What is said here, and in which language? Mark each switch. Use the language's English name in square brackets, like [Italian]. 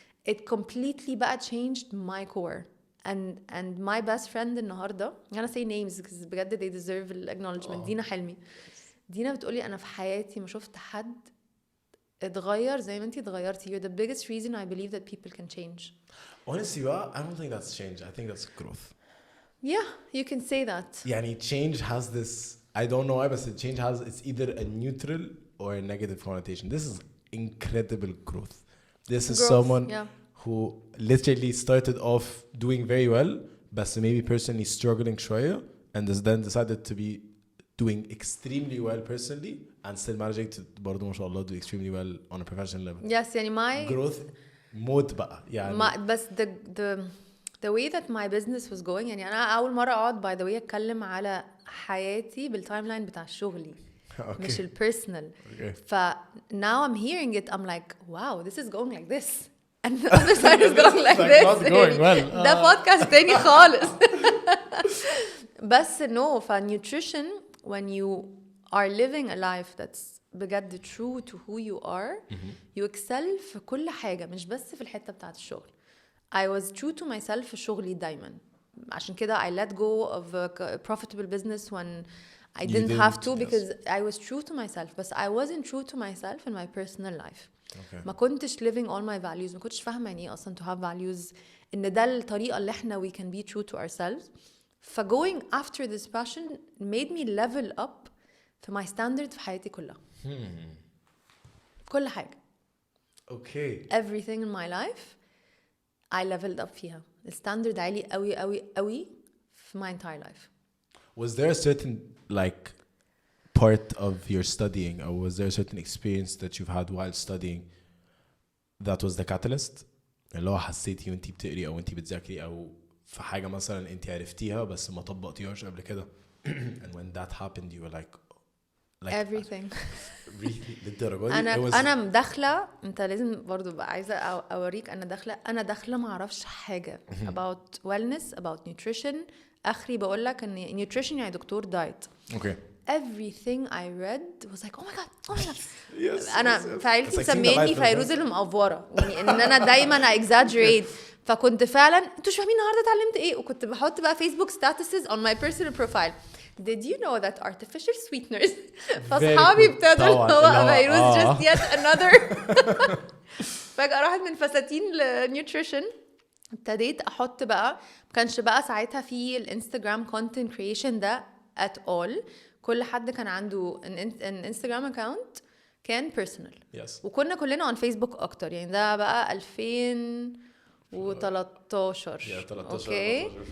[English] It completely بقى changed my core and my best friend [Arabic] النهارده انا [English] say names because بجد they deserve acknowledgement. [Arabic] دينا حلمي. دينا بتقولي انا في حياتي ما شفت حد اتغير زي ما انتي اتغيرتي. [English] You're the biggest reason I believe that people can change. Honestly, I don't think that's change. I think that's growth. Yeah, you can say that. يعني change has this, I don't know why, but the change has, it's either a neutral or a negative connotation. This is incredible growth. This is someone who literally started off doing very well, but maybe personally struggling [Arabic] شوية, [English] and then decided to be doing extremely well personally and still managing to [Arabic] برضو ما شاء الله [English] do extremely well on a professional level. Yes, يعني my growth mode بقى يعني. [Arabic] بس [English] the way that my business was going, [Arabic] يعني أنا أول مرة أقعد [English] by the way [Arabic] أتكلم على حياتي بالتايملاين بتاع شغلي مش البيرسونال. [English] ف now I'm hearing it I'm like wow this is going like this and the other side is going like this. not going well. [Arabic] ده بودكاست تاني خالص. [English] بس no ف nutrition when you are living a life that's بجد true to who you are you excel [Arabic] في كل حاجة مش بس في الحتة بتاعت الشغل. [English] I was true to myself [Arabic] في شغلي دايما عشان كده [English] I let go of a profitable business when I didn't have to because I was true to myself but I wasn't true to myself in my personal life. [Arabic] ما كنتش [English] living all my values. [Arabic] ما كنتش فاهمة يعني ايه أصلا [English] to have values [Arabic] إن ده الطريقة اللي احنا [English] we can be true to ourselves. ف going after this passion made me level up في my standard [Arabic] في حياتي كلها. كل حاجة. [English] Okay. Everything in my life I leveled up فيها. [Arabic] الستاندرد عالي قوي قوي قوي في [English] my entire life. Was there a certain like part of your studying or was there a certain experience that you've had while studying that was the catalyst [Arabic] اللي هو حسيتي وانتي بتقري او انتي بتذاكري او في حاجة مثلا انتي عرفتيها بس ما طبقتيهاش قبل كده [English] and when that happened you were like everything. [Arabic] للدرجة دي أنا داخلة أنت لازم برضو بقى عايزة أوريك أنا داخلة ما أعرفش حاجة [English] about wellness about nutrition. [Arabic] آخري بقول لك إن nutrition يعني دكتور دايت. [English] Okay. Everything I read was like oh my god yes, [Arabic] أنا فعيلتي مسميني فيروز اللي مقفورة يعني إن أنا دايما exaggerate. فكنت فعلا انتوا مش فاهمين النهارده اتعلمت ايه وكنت بحط بقى فيسبوك statuses [English] on my personal profile. Did you know that artificial sweeteners [Arabic] فاصحابي ابتدوا هو فيروز [English] just yet another. [Arabic] فجأة راحت من فساتين لنيوتريشن. ابتديت احط بقى ما كانش بقى ساعتها في الانستغرام [English] content creation [Arabic] ده [English] at all. [Arabic] كل حد كان عنده [English] an Instagram account [Arabic] كان personal. [English] yes. [Arabic] وكنا كلنا [English] on Facebook [Arabic] اكتر يعني ده بقى 2013 اوكي.